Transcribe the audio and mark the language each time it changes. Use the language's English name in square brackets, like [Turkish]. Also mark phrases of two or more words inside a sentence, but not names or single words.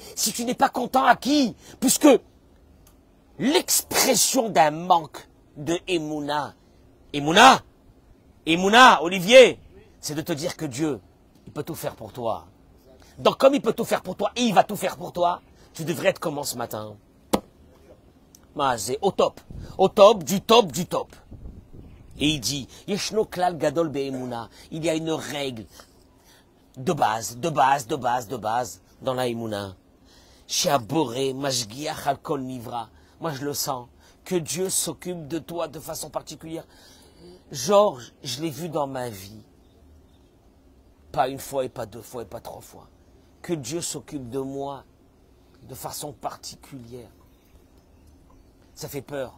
[French] Si tu n'es pas content, à qui? Puisque l'expression d'un manque de Emouna, Olivier, c'est de te dire que Dieu, il peut tout faire pour toi. Donc comme il peut tout faire pour toi, et il va tout faire pour toi, tu devrais être comment ce matin? C'est au top du top. Et il dit, [Hebrew] ישנו כלל גדול באמונה, [French] il y a une règle de base dans la Emouna. [Hebrew] שהבורא משגיח על כל נברא. [French] Moi je le sens, que Dieu s'occupe de toi de façon particulière. Georges, je l'ai vu dans ma vie. Pas une fois et pas deux fois et pas trois fois. Que Dieu s'occupe de moi de façon particulière. Ça fait peur.